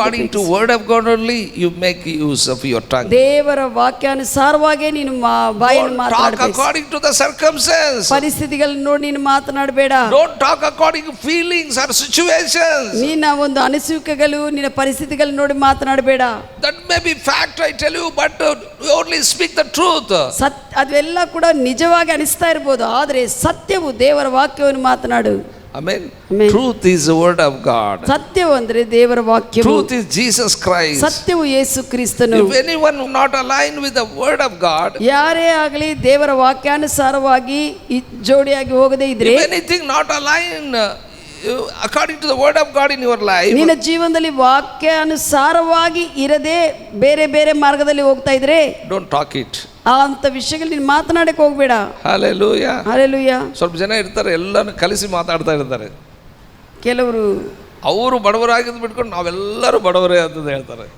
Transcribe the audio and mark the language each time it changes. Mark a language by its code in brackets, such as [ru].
[en] according to word of God only you make use of your tongue. [kn] ದೇವರ ವಾಕ್ಯಾನುಸಾರವಾಗಿ ನೀನು ಬಾಯನ್ನು ಮಾತಾಡಬೇಕು. [en] Talk according to the circumstances. [kn] ಪರಿಸ್ಥಿತಿಗಳನ್ನು ನೋಡಿ ನೀನು ಮಾತನಾಡಬೇಡ. [en] Don't talk according to feelings or situations. [kn] ನಿನ್ನ ಒಂದು ಅನಿಸಿಕೆಗಳು ನಿನ್ನ ಪರಿಸ್ಥಿತಿಗಳನ್ನು ನೋಡಿ ಮಾತನಾಡಬೇಡ. [en] That may be fact, I tell you, but you only speak the truth. [kn] ಅದೆಲ್ಲ ಕೂಡ ನಿಜವಾಗಿ ಅನಿಸ್ತಾ ಇರಬಹುದು, ಆದರೆ ಸತ್ಯವು ದೇವರ ವಾಕ್ಯವನ್ನು ಮಾತನಾಡು. [en] Amen. Truth is the word of God. [kn] ಸತ್ಯವು ಅಂದರೆ ದೇವರ ವಾಕ್ಯವು. [en] Truth is Jesus Christ. [kn] ಸತ್ಯವು ಯೇಸು ಕ್ರಿಸ್ತನು. [en] If anyone not aligned with the word of God, [kn] ಯಾರೇ ಆಗಲಿ ದೇವರ ವಾಕ್ಯಾನುಸಾರವಾಗಿ ಜೋಡಿಯಾಗಿ ಹೋಗದೇ ಇದ್ರೆ, [en] if anything not aligned according to the word of God in your life, [kn] ನಿನ್ನ ಜೀವನದಲ್ಲಿ ವಾಕ್ಯಾನುಸಾರವಾಗಿ ಇರದೆ ಬೇರೆ ಬೇರೆ ಮಾರ್ಗದಲ್ಲಿ ಹೋಗ್ತಾ ಇದ್ರೆ, [en] don't talk it. [kn] ಅಂತ ವಿಷಯಗಳು ನೀನು ಮಾತನಾಡಕ್ಕೆ ಹೋಗ್ಬೇಡ. ಹಲ್ಲೆಲೂಯಾ. ಹಲ್ಲೆಲೂಯಾ. ಸ್ವಲ್ಪ ಜನ ಇರ್ತಾರೆ, ಎಲ್ಲಾನು ಕಲಿಸಿ ಮಾತಾಡ್ತಾ ಇರ್ತಾರೆ. ಕೆಲವರು ಅವರು ಬಡವರಾಗಿದ್ದು ಬಿಟ್ಕೊಂಡು ನಾವೆಲ್ಲರೂ ಬಡವರೇ ಅಂತ ಹೇಳ್ತಾರೆ.